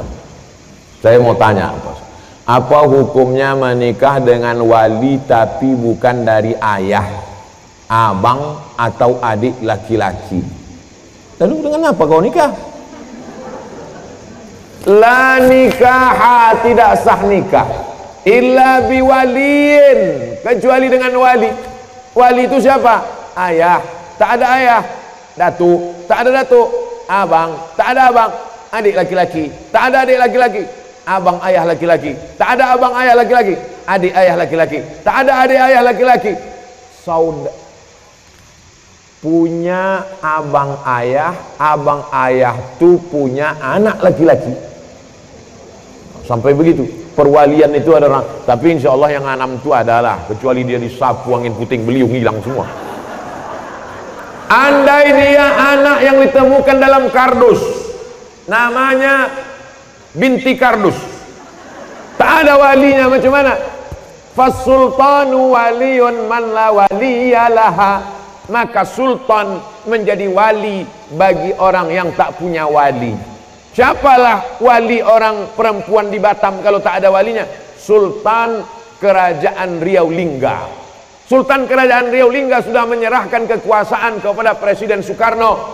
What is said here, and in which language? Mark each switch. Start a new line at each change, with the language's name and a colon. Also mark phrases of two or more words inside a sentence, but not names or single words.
Indonesian: Saya mau tanya, apa hukumnya menikah dengan wali tapi bukan dari ayah, abang atau adik laki-laki? Lalu dengan apa kau nikah?
Arabic: لا نكاح,
Indonesian: tidak sah nikah
Arabic: إلا بولي,
Indonesian: kecuali dengan wali. Wali itu siapa? Ayah, tak ada ayah. Datuk, tak ada datuk. Abang, tak ada abang. Adik laki-laki, tak ada adik laki-laki. Abang ayah laki-laki, tak ada abang ayah laki-laki. Adik ayah laki-laki, tak ada adik ayah laki-laki. Saudara punya abang ayah tu punya anak laki-laki. Sampai begitu. Perwalian itu ada orang, tapi
Arabic: إن شاء الله
Indonesian: yang 6 itu adalah, kecuali dia disapu angin puting beliung hilang semua. Andai dia anak yang ditemukan dalam kardus, namanya binti kardus, tak ada walinya, macam mana?
Arabic: فالسلطان ولي من لا ولي له.
Indonesian: Maka sultan menjadi wali bagi orang yang tak punya wali. Siapalah wali orang perempuan di Batam kalau tak ada walinya? Sultan Kerajaan Riau Lingga. Sultan Kerajaan Riau Lingga sudah menyerahkan kekuasaan kepada Presiden Soekarno.